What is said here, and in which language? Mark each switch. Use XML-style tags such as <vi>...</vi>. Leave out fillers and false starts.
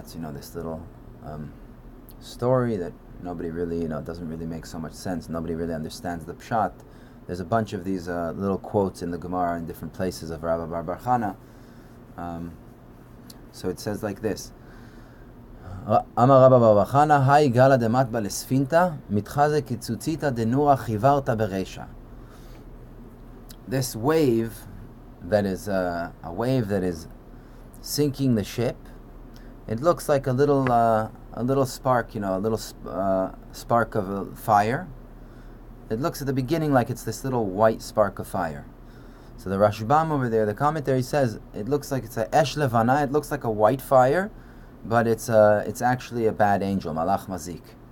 <en>It's this little story that nobody really doesn't really make so much sense. Nobody really understands the pshat. There's a bunch of these little quotes in the Gemara in different places of Rabbi Bar Chana. So it says like this.</en> <arc>אמר רבא בר חנא, היי גלה דמטבע לספינתא, מתחזה קיצוציתא דנורא חיברתא ברישא.</arc> <en>This wave that is a wave that is sinking the ship, it looks like a little spark, a little spark of a fire. It looks at the beginning like it's this little white spark of fire. So the Rashbam over there, the commentary says, it looks like it's a esh levana, it looks like a white fire, but it's actually a bad angel, malach mazik.</en>